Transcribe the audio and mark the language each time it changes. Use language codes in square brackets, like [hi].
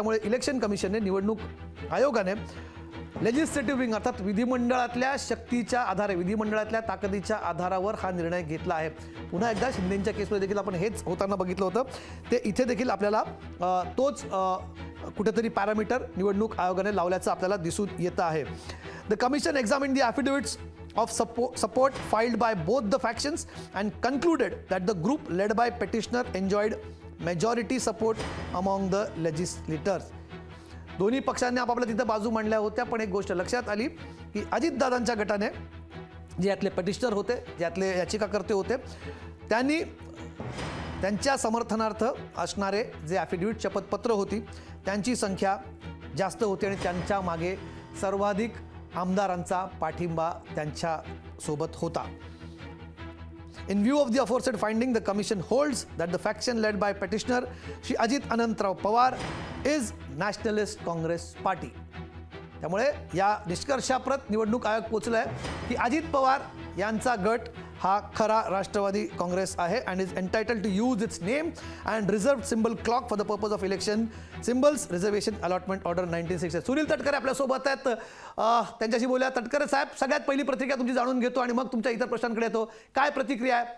[mr] त्यामुळे इलेक्शन कमिशनने, निवडणूक आयोगाने लेजिस्लेटिव्ह विंग अर्थात विधिमंडळातल्या शक्तीच्या आधारे, विधिमंडळातल्या ताकदीच्या आधारावर हा निर्णय घेतला आहे. पुन्हा एकदा शिंदेंच्या केसमध्ये देखील आपण हेच होताना बघितलं होतं. ते इथे देखील आपल्याला तोच कुठेतरी पॅरामीटर निवडणूक आयोगाने लावल्याचं आपल्याला दिसून येतं आहे. [en] The commission examined the affidavits of support filed by both the factions and concluded that the group led by petitioner enjoyed majority support among the legislators. [mr] दोन्ही पक्षांनी आपापल्या तिथं बाजू मांडल्या होत्या, पण एक गोष्ट लक्षात आली की अजितदादांच्या गटाने, जे यातले पटिशनर होते, जे यातले याचिकाकर्ते होते, त्यांनी त्यांच्या समर्थनार्थ असणारे जे ॲफिडेव्हिट, शपथपत्र होती, त्यांची संख्या जास्त होती आणि त्यांच्या मागे सर्वाधिक आमदारांचा पाठिंबा त्यांच्या सोबत होता. [en] In view of the aforesaid finding, the commission holds that the faction led by petitioner Shri Ajit Anantrao Pawar is Nationalist Congress Party. [mr] त्यामुळे या निष्कर्षाप्रत निवडणूक आयोग पोहोचलाय की अजित पवार यांचा गट हा खरा राष्ट्रवादी काँग्रेस आहे [en] And is entitled to use its name and reserved symbol clock for the purpose of election symbols reservation allotment order 1960. [mr] Sunil Tatkare आपल्यासोबत आहेत, त्यांच्याशी बोलूया. तटकरे साहेब, सगळ्यात पहिली प्रतिक्रिया तुमची जाणून घेतो आणि मग तुमच्या इतर प्रश्नांकडे येतो. काय प्रतिक्रिया आहे?